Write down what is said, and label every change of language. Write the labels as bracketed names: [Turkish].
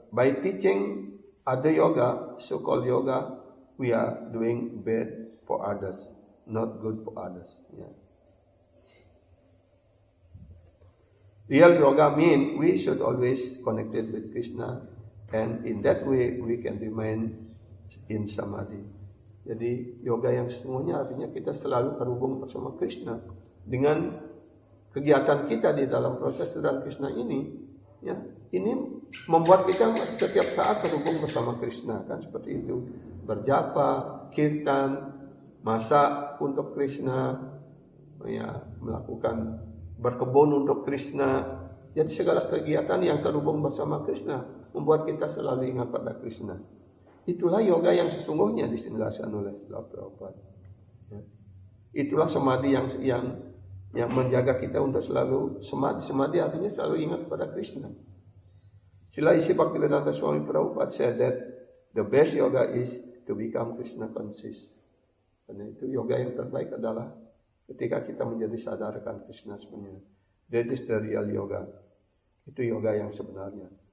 [English] By teaching other yoga, so-called yoga, we are doing bad for others, not good for others. Yeah. Real yoga means we should always connected with Krishna, and in that way we can remain in samadhi. [Indonesian] Jadi yoga yang sesungguhnya artinya kita selalu terhubung bersama Krishna. Dengan kegiatan kita di dalam proses sedang Krishna ini, ya, ini membuat kita setiap saat terhubung bersama Krishna, kan seperti itu. Berjapa, kirtan, masak untuk Krishna, ya, melakukan berkebun untuk Krishna. Jadi segala kegiatan yang terhubung bersama Krishna membuat kita selalu ingat pada Krishna. Itulah yoga yang sesungguhnya dijelaskan oleh Prabhupada. Ya. Itulah samadhi yang menjaga kita untuk selalu samadhi. Samadhi artinya selalu ingat pada Krishna. [English] Srila Isi Bhaktivedanta Swami Prabhupada said that the best yoga is to become Krishna conscious. [Indonesian] Karena itu yoga yang terbaik adalah ketika kita menjadi sadarkan Krishna sebenarnya. [English] That is the real yoga. [Indonesian] Itu yoga yang sebenarnya.